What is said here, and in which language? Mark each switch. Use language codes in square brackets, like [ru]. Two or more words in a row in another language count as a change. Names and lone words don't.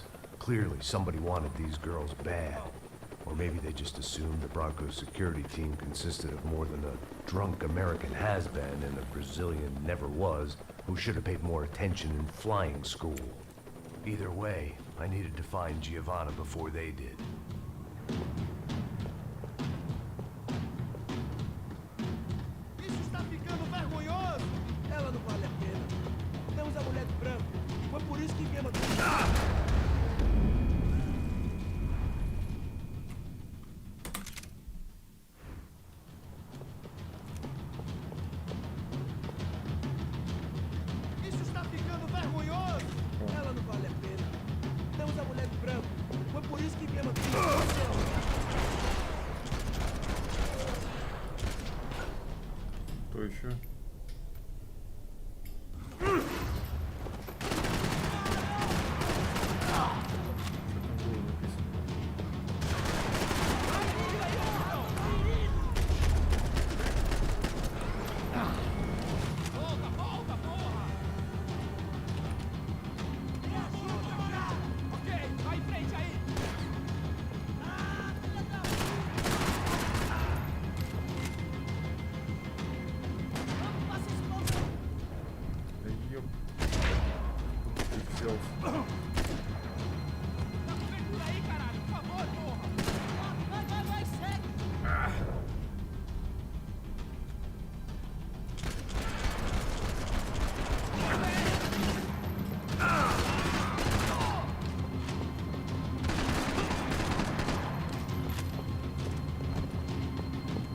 [en] Clearly, somebody wanted these girls bad. Or maybe they just assumed the Broncos security team consisted of more than a drunk American has-been and a Brazilian never-was who should have paid more attention in flying school. Either way, I needed to find Giovanna before they did. [pt] Isso está ficando vergonhoso. Ela não vale a pena. Temos a mulher de branco. Foi por isso que viemos aqui. Isso está ficando vergonhoso. Ela não vale a pena. Temos a mulher de branco. Foi por isso que viemos aqui. [ru] Кто еще? Что там было написано? [pt] Volta, volta, porra! Ok, vai em frente aí! [ru] Да ёп. Ты взялся. [pt] Dá cobertura aí, caralho! Por favor, porra! Vai, segue! [ru] Забыл